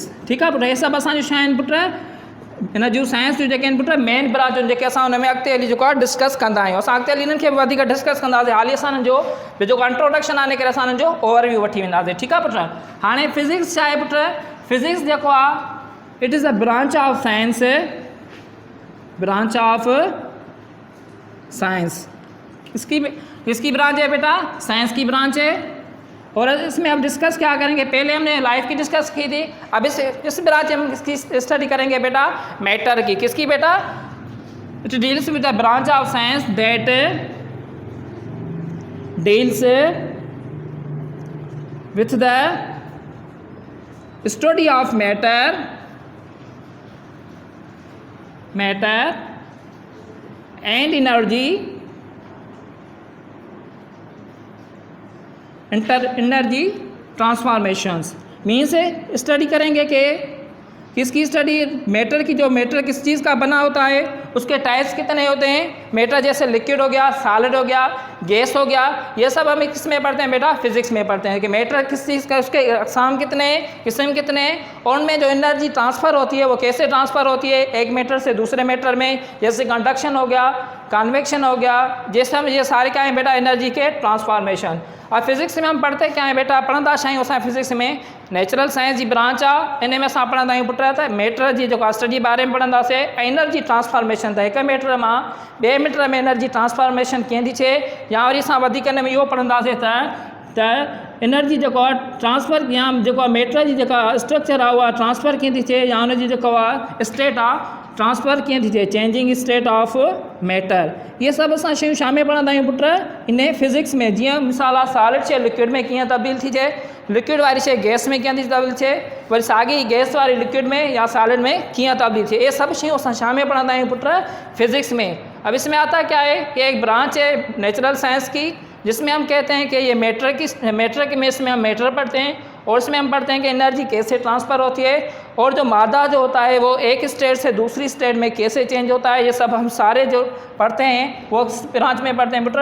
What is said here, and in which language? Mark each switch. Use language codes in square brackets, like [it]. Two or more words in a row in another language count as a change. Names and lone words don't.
[sd] ठीकु आहे पुट, हे सभु असांजूं छा आहिनि पुट, हिन जूं साइंस जूं जेके आहिनि पुट मेन ब्रांचूं, जेके असां हुन में अॻिते हली जेको आहे डिस्कस कंदा आहियूं। असां अॻिते हली हिननि खे वधीक डिस्कस कंदासीं, हाली असां हिननि जो जेको इंट्रोडक्शन आहे, इन करे असां हिननि जो ओवरव्यू वठी वेंदासीं। ठीकु आहे पुट, हाणे फिज़िक्स छा आहे पुट, फिज़िक्स जेको आहे [en] it is a branch of science, branch of science. [ur] کس کی برانچ ہے بیٹا، سائنس کی برانچ ہے. اور اس میں اب ڈسکس کیا کریں گے، پہلے ہم نے لائف کی ڈسکس کی تھی، اب اس برانچ میں ہم اس کی اسٹڈی کریں گے بیٹا میٹر کی. کس کی بیٹا, [en] it deals with the branch of science that deals with the study of matter and energy transformations. [ur] مینز اسٹڈی کریں گے کہ کس کی اسٹڈی، میٹر کی، جو میٹر کس چیز کا بنا ہوتا ہے، اس کے ٹائپس کتنے ہوتے ہیں، میٹر جیسے لیکوئڈ ہو گیا، سالڈ ہو گیا، گیس ہو گیا، یہ سب ہم کس میں پڑھتے ہیں بیٹا، فزکس میں پڑھتے ہیں کہ میٹر کس چیز کا، اس کے اقسام کتنے ہیں، قسم کتنے ہیں، اور ان میں جو [en] energy transfer [ur] ہوتی ہے وہ کیسے ٹرانسفر ہوتی ہے ایک میٹر سے دوسرے میٹر میں، جیسے کنڈکشن ہو گیا، کنویکشن ہو گیا، جیسے ہم یہ سارے کیا ہیں بیٹا، انرجی کے ٹرانسفارمیشن. اور فزکس میں ہم پڑھتے کیا ہے بیٹا, [sd] पढ़ंदा आहियूं असां फिज़िक्स में [en] natural science [sd] जी ब्रांच आहे, इन में असां पढ़ंदा आहियूं पुट त मैटर जी जेको स्टडी बारे में पढ़ंदासीं, ऐं [en] energy transformation, [sd] त हिकु मैटर मां ॿिए मैटर में [en] energy transformation [sd] कीअं थी थिए, या वरी असां वधीक हिन में इहो पढ़ंदासीं त एनर्जी जेको आहे ट्रांसफ़र, या जेको आहे मैटर जी जेका स्ट्रक्चर आहे उहा ट्रांसफ़र कीअं थी थिए, या हुनजी जेको आहे स्टेट आहे ट्रांसफ़र कीअं थी थिए, [en] changing state of matter. [sd] ये सभु असां शयूं छा में पढ़ंदा आहियूं पुट, इन फिज़िक्स में। जीअं मिसाल आहे सॉलिड शइ लिक्विड में कीअं तब्दील थी थिए, लिक्विड वारी शइ गैस में कीअं थी तब्दील थिए, वरी साॻी गैस वारी लिक्विड में या सॉलिड में कीअं तब्दील थिए, ये सब शयूं असां छा में पढ़ंदा आहियूं पुट, फिज़िक्स में। [ur] اب اس میں آتا کیا ہے کہ ایک برانچ ہے [en] natural science [ur] کی، جس میں ہم کہتے ہیں کہ یہ میٹر کی میں اس میں ہم میٹر پڑھتے ہیں، اور اس میں ہم پڑھتے ہیں کہ انرجی کیسے ٹرانسفر ہوتی ہے اور جو مادہ جو ہوتا ہے وہ ایک اسٹیٹ سے دوسری اسٹیٹ میں کیسے چینج ہوتا ہے، یہ سب ہم سارے جو پڑھتے ہیں وہ برانچ میں پڑھتے ہیں بیٹا.